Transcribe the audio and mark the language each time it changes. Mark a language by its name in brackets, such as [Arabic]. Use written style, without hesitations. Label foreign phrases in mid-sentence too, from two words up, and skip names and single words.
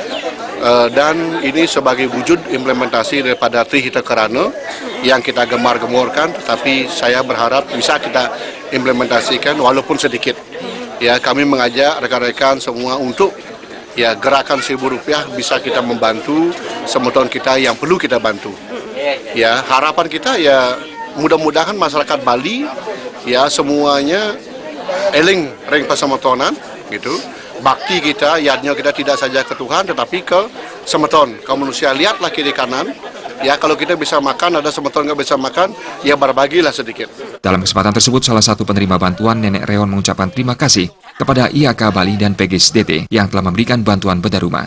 [Indonesian] Dan ini sebagai wujud implementasi daripada Trihita Karana yang kita gemar-gemorkan, tetapi saya berharap bisa kita implementasikan walaupun sedikit. Ya, kami mengajak rekan-rekan semua untuk ya gerakan Rp1.000 bisa kita membantu semeton kita yang perlu kita bantu. Ya, harapan kita ya mudah-mudahan masyarakat Bali ya semuanya [Balinese] eling ring pasametonan [Indonesian] gitu. Bakti kita, yadnya kita tidak saja ke Tuhan tetapi ke semeton, ke manusia. Lihatlah kiri kanan. Ya, kalau kita bisa makan, ada semeton nggak bisa makan, ya berbagilah sedikit. Dalam kesempatan tersebut, salah satu penerima bantuan, Nenek Reon, mengucapkan terima kasih kepada IHK Bali dan PGSDT yang telah memberikan bantuan bedah rumah.